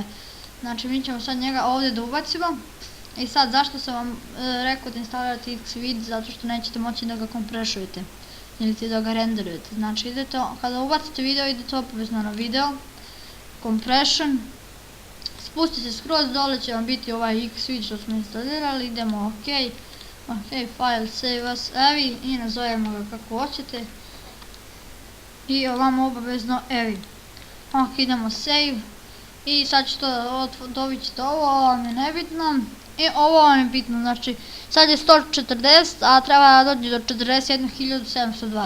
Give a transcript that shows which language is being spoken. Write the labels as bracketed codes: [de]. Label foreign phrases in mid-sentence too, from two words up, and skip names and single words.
[sr] Znači mi ćemo sad njega ovdje da ubacimo. I sad zašto sam vam rekao da instalirate Xvid, zato što nećete moći da ga komprešujete ili da ga renderujete. Znači idete, kada ubacite video, idete obavezno na video, compression, spustite skroz dole, će vam biti ovaj Xvid što smo instalirali, idemo ok, [en] file, save as, [sr] evi, i nazovemo ga kako hoćete. I ovamo obavezno evi. Ok, idemo save. I sad ću to dobit ćete ovo vam je nebitno. I ovo vam je bitno, znači sad je 140, a treba da dođe do 41.702.